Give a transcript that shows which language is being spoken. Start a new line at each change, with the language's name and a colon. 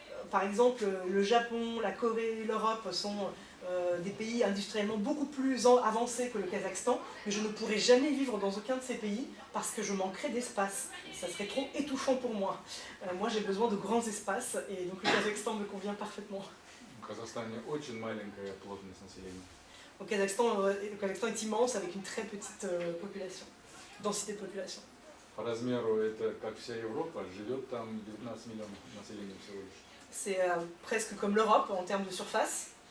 French: Par exemple, le Japon, la Corée, l'Europe sont des pays industriellement beaucoup plus avancés que le Kazakhstan, mais je ne pourrais jamais vivre dans aucun de ces pays parce que je manquerais d'espace. Ça serait trop étouffant pour moi. Moi j'ai besoin de grands espaces et donc le Kazakhstan me convient parfaitement.
Russian: В Казахстане очень маленькая плотность населения.
French: Le Kazakhstan est immense avec une très petite population, densité de population.
Russian: По размеру это как вся Европа, живет там 19 миллионов населения всего лишь.
French: C'est presque comme l'Europe en termes de surface.